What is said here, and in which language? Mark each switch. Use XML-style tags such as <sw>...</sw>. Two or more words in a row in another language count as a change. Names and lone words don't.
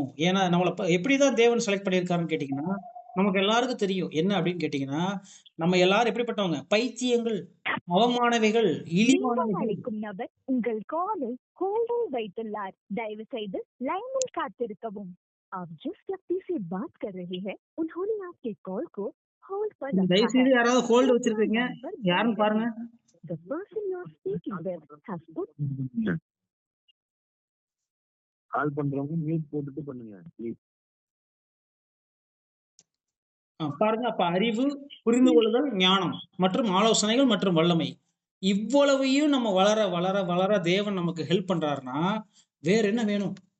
<ta>ஏன்னா நம்மளை எப்படிதான் தேவன் செலக்ட் பண்ணியிருக்காருன்னு கேட்டீங்கன்னா, நமக்கு எல்லாருக்கும் தெரியும் என்ன அப்படின்னு கேட்டீங்கன்னா, நம்ம எல்லாரும் எப்படிப்பட்டவங்க? பைத்தியங்கள், அவமானவைகள், இழிவானவைகள். அழைக்கும் நபர் உங்கள் காலை ஹோல்டில் வைத்துள்ளார். தயவு செய்து லைனில் காத்திருக்கவும்.</ta> <hi>आप जिस व्यक्ति से बात कर रहे हैं उन्होंने आपके कॉल को होल्ड पर रखा</hi> <ta>தயவு</ta> <hi>है.</hi> <ta>செய்து யாராவது ஹோல்டு வச்சிருக்கீங்க, யாருன்னு பாருங்க.</ta> <en>The person you are speaking with has put</en> <ta>கால் பண்றவங்க மியூட் போட்டுட்டு பண்ணுங்க ப்ளீஸ். பாருங்க, அப்ப அறிவு, புரிந்து கொள்ளுதல், ஞானம் மற்றும் ஆலோசனைகள் மற்றும் வல்லமை இவ்வளவையும் நம்ம வளர வளர வளர தேவன் நமக்கு ஹெல்ப் பண்றாருன்னா வேற என்ன வேணும்?</ta>